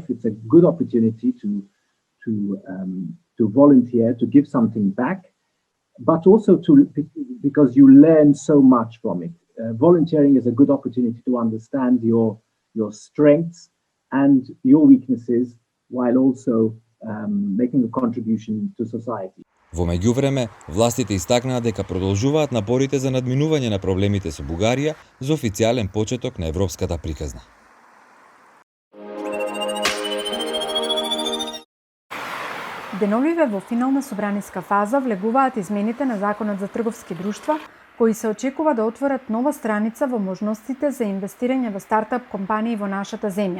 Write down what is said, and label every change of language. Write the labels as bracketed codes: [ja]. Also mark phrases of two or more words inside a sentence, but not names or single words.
[en] It's a good opportunity to volunteer, to give something back, but also because you learn so much from it. Volunteering is a good opportunity to understand your strengths and your weaknesses, while also making a contribution to society. [mk] Во меѓувреме, властите истакнаа дека продолжуваат напорите за надминување на проблемите со Бугарија за официјален почеток на европската приказна. Деновиве во финална собраниска фаза влегуваат измените на Законот за трговски друштва, кои се очекува да отворат нова страница во можностите за инвестирање во стартап компании во нашата земја.